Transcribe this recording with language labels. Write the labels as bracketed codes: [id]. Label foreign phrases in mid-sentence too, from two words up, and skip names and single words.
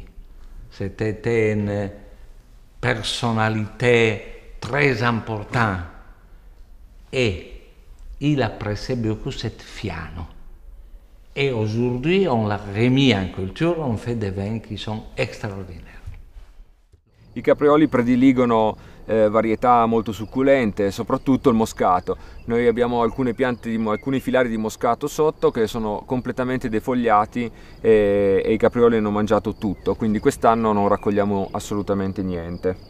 [fr] C'était une personnalité très importante et il appréciait beaucoup cette Fiano. Et aujourd'hui, on l'a remis en culture, on fait des vins qui sont extraordinaires. [it] I caprioli prediligono varietà molto succulente, soprattutto il moscato. Noi abbiamo alcune piante, alcuni filari di moscato sotto che sono completamente defogliati e i caprioli hanno mangiato tutto, quindi quest'anno non raccogliamo assolutamente niente.